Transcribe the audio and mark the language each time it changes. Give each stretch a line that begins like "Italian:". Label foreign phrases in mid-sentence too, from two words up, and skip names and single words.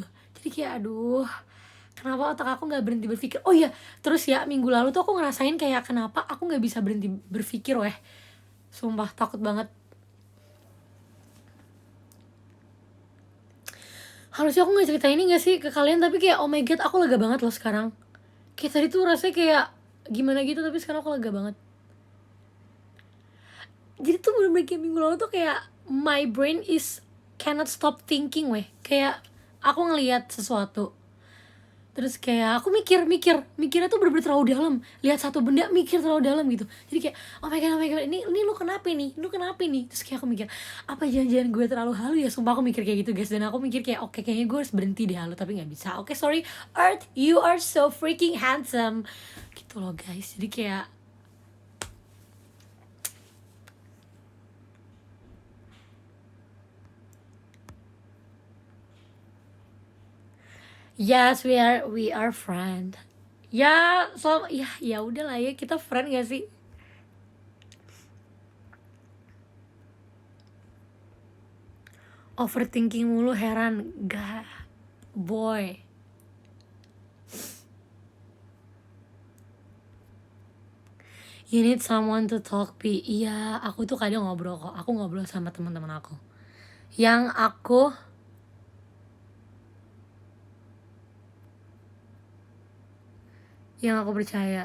Indonesian: Jadi kayak aduh, kenapa otak aku nggak berhenti berpikir. Oh iya, terus ya minggu lalu tuh aku ngerasain kayak kenapa aku nggak bisa berhenti berpikir weh, sumpah takut banget. Harusnya aku nggak cerita ini nggak sih ke kalian, tapi kayak
English: oh my god
Indonesian: aku lega banget loh sekarang. Kayak tadi tuh rasanya kayak gimana gitu, tapi sekarang aku lega banget. Jadi tuh bener-bener kayak minggu lalu tuh kayak
English: my brain is cannot stop thinking
Indonesian: weh. Kayak aku ngelihat sesuatu Terus kayak aku mikirnya tuh bener-bener terlalu dalam. Lihat satu benda mikir terlalu dalam gitu. Jadi kayak
English: oh my god,
Indonesian: ini lu kenapa nih? Lu kenapa nih? Terus kayak aku mikir, apa jangan-jangan gue terlalu halu ya? Sumpah aku mikir kayak gitu guys. Dan aku mikir kayak oke, kayaknya gue harus berhenti deh halu, tapi nggak bisa. Oke,
English: sorry Earth, you are so freaking handsome.
Indonesian: Gitu loh guys. Jadi kayak
English: yes, we are friend.
Indonesian: Ya, so ya udah lah ya, kita friend gak sih? Overthinking mulu, heran. Gak,
English: boy. You need someone to talk, Pi.
Indonesian: Iya, aku tuh kadang ngobrol kok. Aku ngobrol sama teman-teman aku. Yang aku percaya.